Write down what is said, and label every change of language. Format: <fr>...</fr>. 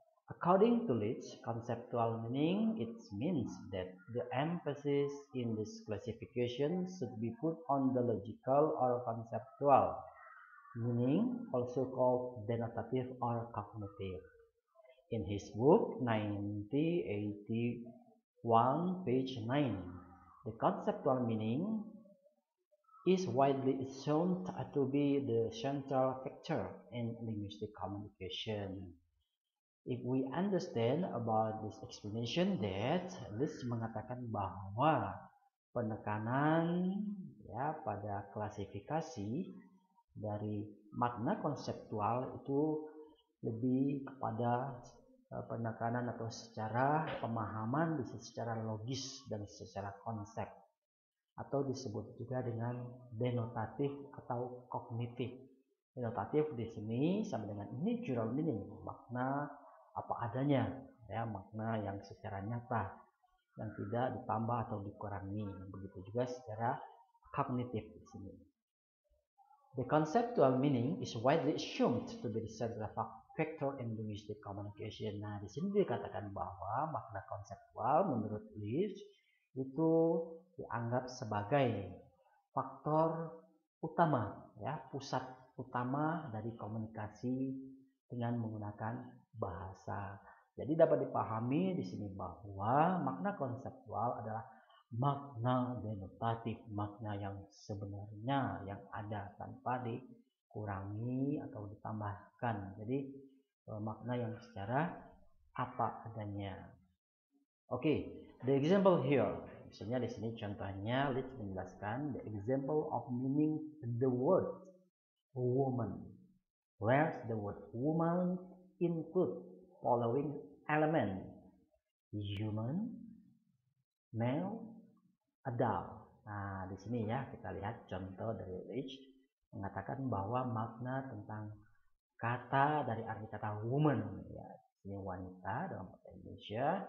<en>According to Leach, conceptual meaning, it means that the emphasis in this classification should be put on the logical or conceptual meaning, also called denotative or cognitive. In his book 1981, page 9, the conceptual meaning is widely assumed to be the central factor in linguistic communication. If we understand about this explanation, that</en> <id>Leach mengatakan bahwa penekanan ya pada klasifikasi dari makna konseptual itu lebih kepada penekanan atau secara pemahaman bisa secara logis dan secara konsep, atau disebut juga dengan denotatif atau kognitif. Denotatif di sini sama dengan</id> <en>natural meaning,</en> <id>makna apa adanya, ya, makna yang secara nyata, yang tidak ditambah atau dikurangi. Begitu juga secara kognitif di sini.</id> <en>The conceptual meaning is widely assumed to be the central factor in linguistic communication.</en> <id>Nah, di sini dikatakan bahwa makna konseptual menurut Leach itu dianggap sebagai faktor utama, ya, pusat utama dari komunikasi dengan menggunakan bahasa. Jadi dapat dipahami di sini bahwa makna konseptual adalah makna denotatif, makna yang sebenarnya yang ada tanpa dikurangi atau ditambahkan. Jadi makna yang secara apa adanya.</id> <en>Oke, the example here.</en> <id>Misalnya di sini contohnya Leach menjelaskan</id> <en>the example of meaning the word woman. Where the word woman include following element: human, male, adult.</en> <id>Nah, di sini ya kita lihat contoh dari Leach mengatakan bahwa makna tentang kata dari arti kata woman, ya, ini wanita dalam bahasa Indonesia.</id>